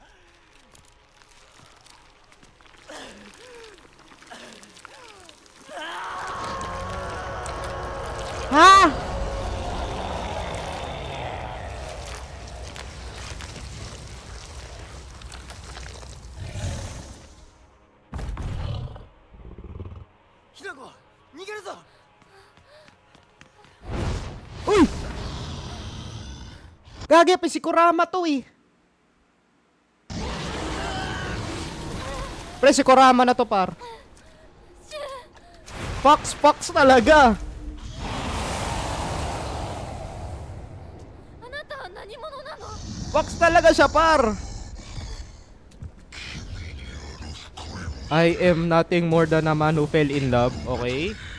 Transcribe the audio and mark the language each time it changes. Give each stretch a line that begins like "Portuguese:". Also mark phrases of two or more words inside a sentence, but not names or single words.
Japanese: Ha? Hinako, 逃げるぞ。
Filipino: Uy! Gagi, pa si Kurama to eh. Pre, si Kurama na to, par. Fox talaga. Fox talaga siya, par.
English: I am nothing more than a man who fell in love, okay?